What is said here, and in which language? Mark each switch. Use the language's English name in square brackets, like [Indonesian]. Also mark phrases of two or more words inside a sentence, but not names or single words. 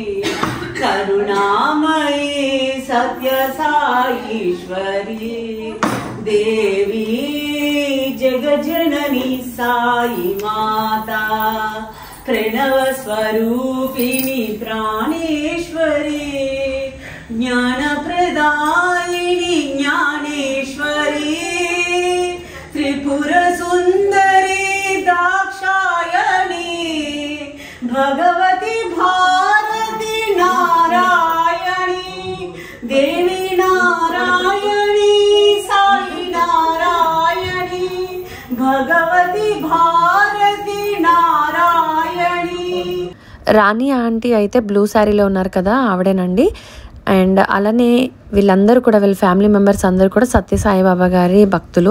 [Sanskrit] కరుణామయీ సత్య సాయీశ్వరి దేవి జగజ్జనని సాయి మాతా ప్రణవ స్వరూపిణి ప్రాణేశ్వరి ज्ञानप्रदायिनी ज्ञानेश्वरी त्रिपुरसुन्दरी दाक्षायणी भगवती भारती नारायणी देवी नारायणी साई नारायणी भगवती भारती नारायणी. [Telugu] రాణి ఆంటీ అయితే బ్లూ శారీలో ఉన్నారు కదా, ఆవిడేనండి. అండ్ అలానే వీళ్ళందరూ కూడా, వీళ్ళ [English] family members [Telugu] అందరూ కూడా సత్యసాయిబాబా గారి భక్తులు.